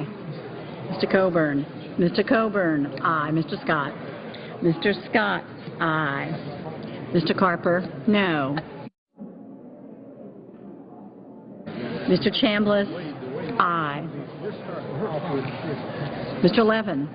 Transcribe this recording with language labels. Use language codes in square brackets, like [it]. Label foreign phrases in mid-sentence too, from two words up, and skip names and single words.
[en] Mr. Coburn? Mr. Coburn, aye. Mr. Scott? Mr. Scott, aye. Mr. Carper, no. Mr. Chambliss, aye. Mr. Levin?